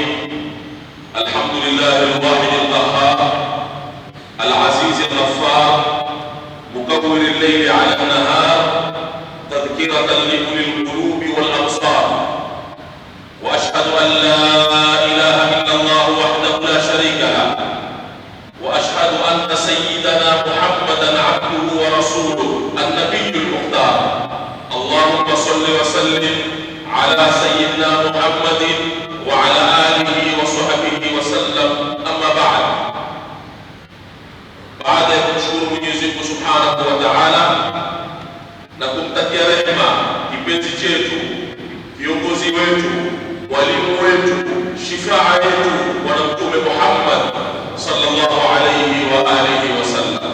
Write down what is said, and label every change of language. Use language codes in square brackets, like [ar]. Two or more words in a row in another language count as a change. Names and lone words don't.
[ar] الحمد لله الواحد القهار العزيز الغفار مكور الليل على النهار تذكرة لأولي القلوب والأبصار، وأشهد أن لا إله إلا الله وحده لا شريك له، وأشهد أن سيدنا محمدا عبده ورسوله النبي المختار. اللهم صل وسلم على سيدنا محمد وعلى آله وصحبه وسلم. أما بعد [sw] ya kumshukuru Mwenyezi Mungu [ar] سبحانه وتعالى [sw] na kumtakia rehema kipenzi chetu, viongozi wetu, walimu wetu, shifaa yetu Bwana Mtume Muhammad [ar] صلى الله عليه وآله وسلم.